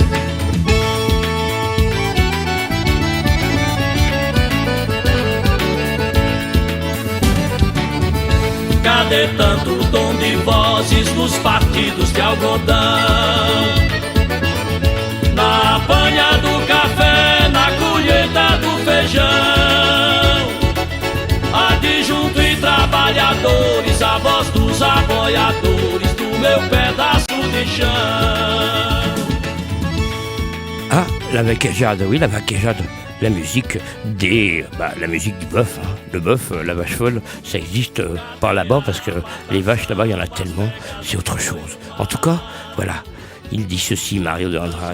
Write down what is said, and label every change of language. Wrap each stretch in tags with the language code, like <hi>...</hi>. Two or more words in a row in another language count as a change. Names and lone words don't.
<pt>Cadê tanto tom de vozes nos partidos de algodão? Na panha do café, na colheita do feijão, adjunto e trabalhadores, a voz dos aboiadores do meu pedaço de chão.</pt> <fr>Ah, la vaquejade, oui, la vaquejade. La musique la musique du bœuf. Le bœuf, la vache folle, ça existe pas là-bas parce que les vaches là-bas, il y en a tellement, c'est autre chose. En tout cas, voilà, il dit ceci, Mario de Andrade.</fr>